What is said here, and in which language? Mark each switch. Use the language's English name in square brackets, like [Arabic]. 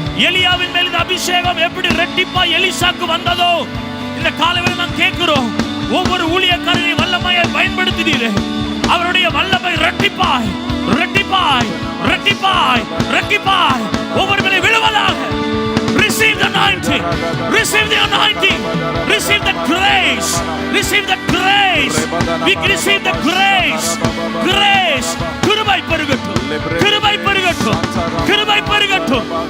[Tamil] எலியாவின் மேல் இருந்த அபிஷேகம் எப்படி ரெட்டிப்பாய் எலிசாக்கு வந்ததோ இந்த காலையில் நாம் கேட்கிறோம். ஒவ்வொரு ஊழியக்காரரை வல்லமையை பயன்படுத்தினீரே, அவருடைய வல்லமை ரெட்டிப்பாய் ரெட்டிப்பாய் ரெட்டிப்பாய் ரெட்டிப்பாய் ஒவ்வொரு மேலே விழுவதாக. [English] Receive the anointing, receive the anointing, receive the grace, receive the grace. We receive the grace, grace. [Tamil] கிருபை பெருகட்டும், கிருபை பெருகட்டும், கிருபை பெருகட்டும்.